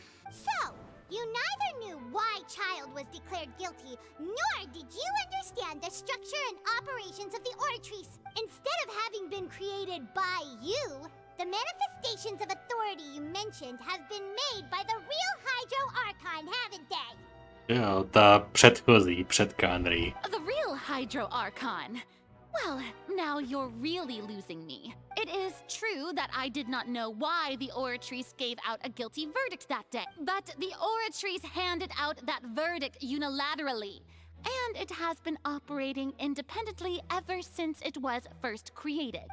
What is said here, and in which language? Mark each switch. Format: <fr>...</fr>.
<en>So, you neither knew why Child was declared guilty, nor did you understand the structure and operations of the Oratrice. Instead of having been created by you, the manifestations of authority you mentioned have been made by the real Hydro Archon, haven't they?</en> <cs>Jo, ta předchozí, před Kanry.</cs> <en>The real Hydro Archon. Well, now you're really losing me. It is true that I did not know why the Oratrice gave out a guilty verdict that day, but the Oratrice handed out that verdict unilaterally, and it has been operating independently ever since it was first created.</en>